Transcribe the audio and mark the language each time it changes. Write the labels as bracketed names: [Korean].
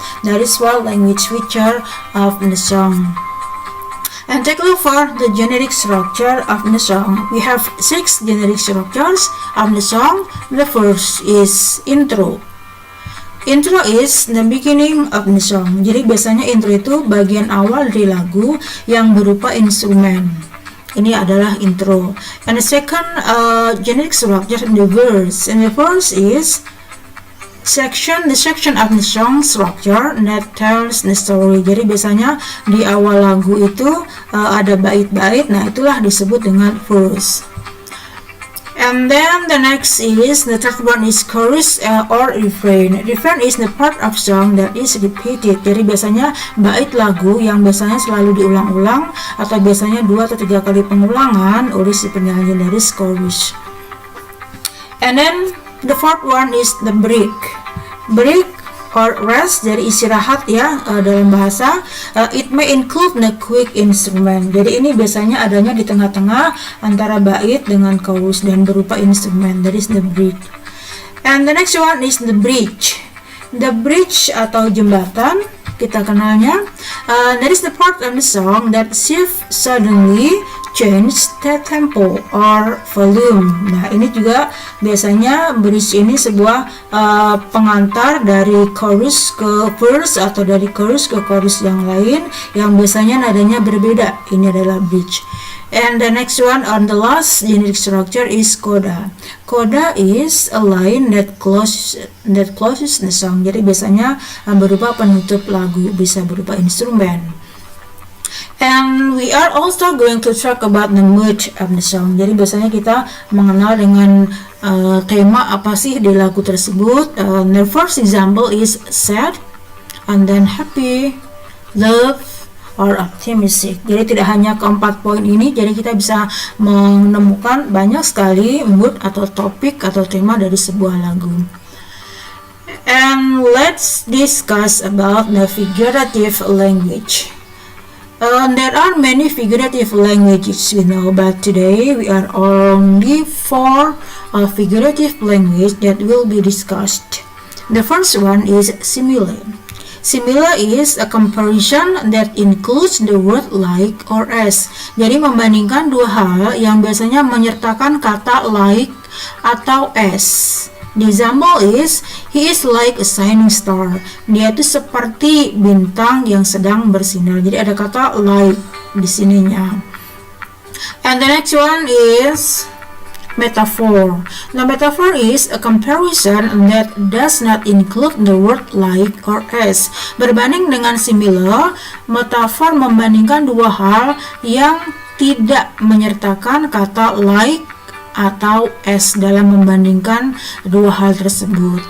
[English] That is what language feature of the song. And take a look for the generic structure of the song. We have 6 generic structures of the song. The first is intro. Intro is the beginning of the song. [Indonesian] Jadi biasanya intro itu bagian awal dari lagu yang berupa instrumen. Ini adalah intro. [English] And the second generic structure, the verse. And the verse is the section of the song structure that tells the story. [Indonesian] Jadi biasanya di awal lagu itu ada bait-bait. Nah, itulah disebut dengan verse. [English] And then the next is, the third one is chorus or refrain. Refrain is the part of song that is repeated. [Indonesian] Jadi biasanya bait lagu yang biasanya selalu diulang-ulang atau biasanya 2 atau 3 kali pengulangan oleh si penyanyi dari chorus. [English] And then the fourth one is the break. Break or rest, [Indonesian] jadi istirahat ya dalam bahasa. [English] It may include the quick instrument. [Indonesian] Jadi ini biasanya adanya di tengah-tengah antara bait dengan chorus dan berupa instrumen. [English] That is the break. And the next one is the bridge. The bridge [Indonesian] atau jembatan, kita kenalnya. [English] That is the part of the song that shift suddenly change the tempo or volume. [Indonesian] Nah, ini juga biasanya bridge ini sebuah pengantar dari chorus ke verse atau dari chorus ke chorus yang lain yang biasanya nadanya berbeda. Ini adalah [English] bridge. And the next one on the last generic structure is coda. Coda is a line that closes the song. [Indonesian] Jadi biasanya berupa penutup lagu, bisa berupa instrumen. [English] And we are also going to talk about the mood of the song. [Indonesian] Jadi biasanya kita mengenal dengan tema apa sih di lagu tersebut. [English] The first example is sad, and then happy, love, or optimistic. [Indonesian] Jadi tidak hanya keempat poin ini, jadi kita bisa menemukan banyak sekali mood atau topik atau tema dari sebuah lagu. [English] And let's discuss about the figurative language. There are many figurative languages we know, but today we are only 4 figurative language that will be discussed. The first one is simile. Simile is a comparison that includes the word like or as. [Indonesian] Jadi membandingkan dua hal yang biasanya menyertakan kata like atau as. [English] The example is, he is like a shining star. [Indonesian] Dia itu seperti bintang yang sedang bersinar. Jadi ada kata like di sininya. [English] And the next one is metaphor. The metaphor is a comparison that does not include the word like or as. [Indonesian] Berbanding dengan simile, metafor membandingkan dua hal yang tidak menyertakan kata like atau as dalam membandingkan dua hal tersebut.